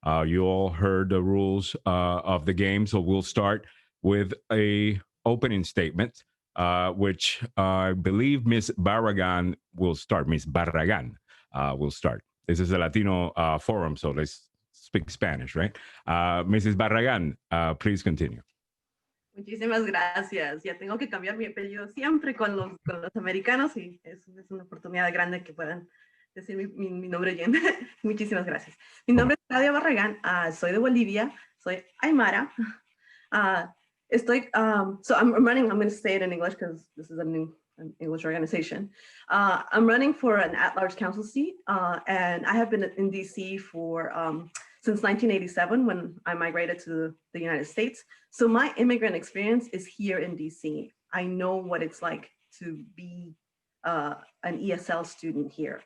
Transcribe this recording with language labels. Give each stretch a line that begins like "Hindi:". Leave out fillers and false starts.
English: You all heard the rules of the game, so we'll start with a opening statement, which I believe Ms. Barragan will start. Ms. Barragan will start. This is a Latino forum, so let's speak Spanish, right? Mrs. Barragan, please continue.
Spanish: Muchísimas gracias. Ya tengo que cambiar mi apellido siempre con los americanos y es una oportunidad grande que puedan decir mi nombre bien. Muchísimas gracias. Mi nombre es Claudia Barragán, soy de Bolivia, soy Aymara.
English: So I'm running, I'm going to say it in English because this is an English organization. I'm running for an at-large council seat, and I have been in DC for since 1987 when I migrated to the United States. So my immigrant experience is here in DC. I know what it's like to be an ESL student here.